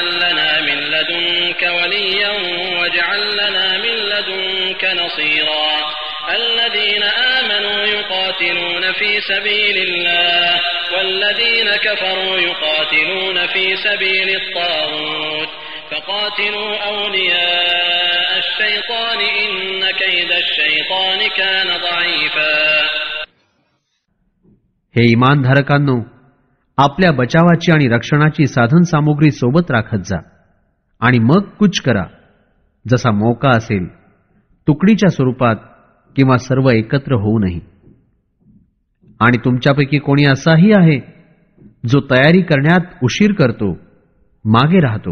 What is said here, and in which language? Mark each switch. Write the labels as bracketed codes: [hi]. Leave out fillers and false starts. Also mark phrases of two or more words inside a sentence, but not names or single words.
[ar] لنا من لدنك وليا واجعل لنا من لدنك نصيرا الذين آمنوا يقاتلون في سبيل الله والذين كفروا يقاتلون في سبيل الطاغوت فقاتلوا أولياء الشيطان إن كيد الشيطان كان ضعيفا. [mr] हे इमानधारकांनो, आपल्या बचावाची आणि रक्षणाची साधन सामुग्री सोबत राखत जा आणि मग कूच करा जसा मौका असेल, तुकडीच्या स्वरूपात किंवा सर्व एकत्र होऊनही. आणि तुमच्यापैकी कोणी असाही आहे जो तयारी करण्यात उशीर करतो, मागे राहतो.